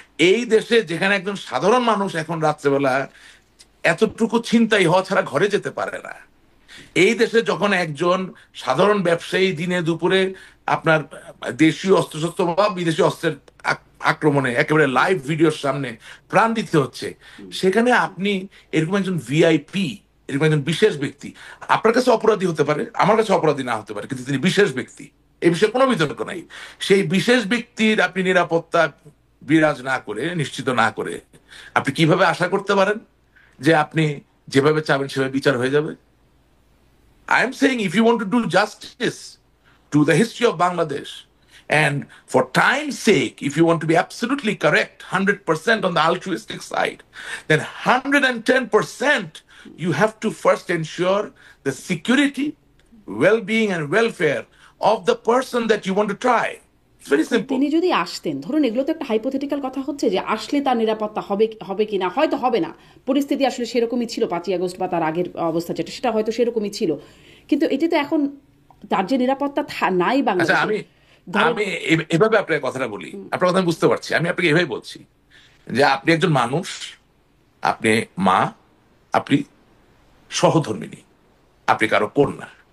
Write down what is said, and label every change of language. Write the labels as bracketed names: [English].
[Bangla] এই দেশে যেখানে একজন সাধারণ মানুষ এখন রাত্রেবেলা এতটুকু ছিনতাই হওয়া ছাড়া ঘরে যেতে পারে না, এই দেশে যখন একজন সাধারণ ব্যবসায়ী দিনে দুপুরে আপনার দেশীয় অস্ত্রশস্ত্র বা বিদেশি অস্ত্রের আক্রমণে একেবারে লাইভ ভিডিওর সামনে প্রাণ দিতে হচ্ছে, সেখানে আপনি এরকম একজন ভিআইপি, এরকম একজন বিশেষ ব্যক্তি, আপনার কাছে অপরাধী হতে পারে, আমার কাছে অপরাধী না হতে পারে, কিন্তু তিনি বিশেষ ব্যক্তি, এই বিষয়ে কোনো বিতর্ক নাই। সেই বিশেষ ব্যক্তির আপনি নিরাপত্তা বিরাজ না করে, নিশ্চিত না করে, আপনি কিভাবে আশা করতে পারেন যে আপনি যেভাবে চাবেন সেভাবে বিচার হয়ে যাবে? [English] I am saying if you want to do justice to the history of Bangladesh, and for time's sake, if you want to be absolutely correct, 100% on the altruistic side, then 110% you have to first ensure the security, well-being and welfare of the person that you want to try. It's very simple. [Bangla] তিনি যদি আসতেন, ধরুন এগুলো তো একটা hypothetical কথা হচ্ছে যে আসলে তার নিরাপত্তা হবে কি না, হয়তো হবে না, পরিস্থিতি আসলে সেরকমই ছিল 5ই আগস্ট বা তার আগের অবস্থা যেটা, সেটা হয়তো সেরকমই ছিল, কিন্তু এটি তো এখন তার যে নিরাপত্তা নাই বাংলাদেশে। আমি এভাবে আপনার কথাটা বলি, আপনার কথা আমি বুঝতে পারছি, আমি আপনাকে এভাবে বলছি যে আপনি একজন মানুষ, আপনি মা, আপনি সহধর্মিণী, আপনি কারো কন্যা।